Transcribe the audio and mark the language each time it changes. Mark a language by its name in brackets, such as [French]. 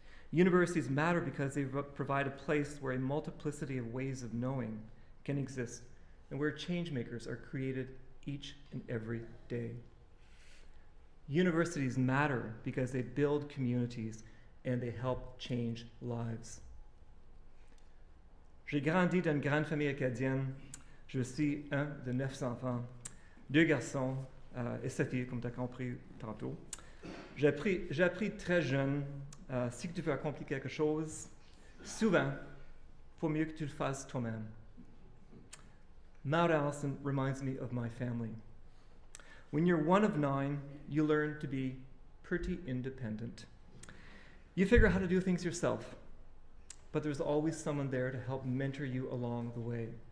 [English] Universities matter because they provide a place where a multiplicity of ways of knowing can exist and where change makers are created each and every day. Universities matter because they build communities and they help change lives. [French] J'ai grandi dans une grande famille acadienne. Je suis un de 9 enfants, 2 garçons et 7 filles, comme tu as compris tantôt. J'ai appris très jeune, si tu veux accomplir quelque chose, souvent, il faut mieux que tu le fasses toi-même. [English] Mount Allison reminds me of my family. When you're one of 9, you learn to be pretty independent. You figure out how to do things yourself, but there's always someone there to help mentor you along the way.